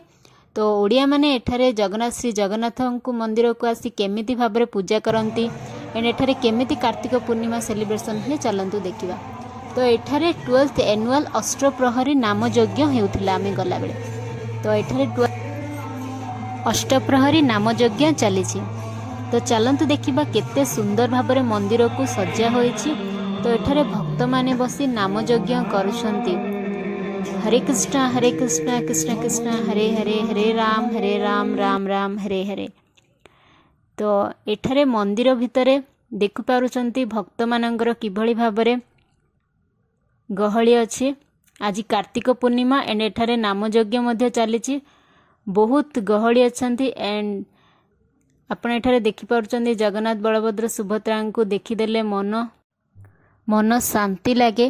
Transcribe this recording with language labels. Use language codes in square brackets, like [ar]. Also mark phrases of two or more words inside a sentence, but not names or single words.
[or] ତ ଓଡ଼ିଆ ମାନେ ଏଠାରେ ଜଗନ୍ନାଥ ଶ୍ରୀ ଜଗନ୍ନାଥ କୁ ମନ୍ଦିର କୁ ଆସି କେମିତି ଭାବରେ ପୂଜା କରନ୍ତି ଏଣ୍ଡ ଏଠାରେ କେମିତି କାର୍ତ୍ତିକ ପୂର୍ଣ୍ଣିମା ସେଲିବ୍ରେସନ ହୁଏ ଚାଲନ୍ତୁ ଦେଖିବା। ତ ଏଠାରେ 12th ଏନୁଆଲ ଅଷ୍ଟପ୍ରହରୀ ନାମ ଯଜ୍ଞ ହେଉଥିଲା ଆମେ ଗଲା ବେଳେ। ତ ଏଠାରେ ଅଷ୍ଟପ୍ରହରୀ ନାମ ଯଜ୍ଞ ଚାଲି। ତ ଚାଲନ୍ତୁ ଦେଖିବା କେତେ ସୁନ୍ଦର ଭାବରେ ମନ୍ଦିର କୁ ସଜ୍ଜା ହୋଇଛି। ତ ଏଠାରେ ଭକ୍ତ ମାନେ ବସି ନାମ ଯଜ୍ଞ କରୁଛନ୍ତି। [sa] हरे कृष्ण कृष्ण कृष्ण हरे हरे, हरे राम राम राम हरे हरे। [or] ତ ଏଠାରେ ମନ୍ଦିର ଭିତରେ ଦେଖି ପାରୁଛନ୍ତି ଭକ୍ତ ମାନଙ୍କର କିଭଳି ଭାବରେ ଗହଳି ଅଛି। ଆଜି କାର୍ତ୍ତିକ ପୂର୍ଣ୍ଣିମା ଏଣ୍ଡ ଏଠାରେ ନାମ ଯଜ୍ଞ ମଧ୍ୟ ଚାଲି। ବହୁତ ଗହଳି ଅଛନ୍ତି ଏଣ୍ଡ ଆପଣ ଏଠାରେ ଦେଖି ପାରୁଛନ୍ତି ଜଗନ୍ନାଥ ବଳଭଦ୍ର ସୁଭଦ୍ରା କୁ ଦେଖିଦେଲେ ମନ ଶାନ୍ତି ଲାଗେ।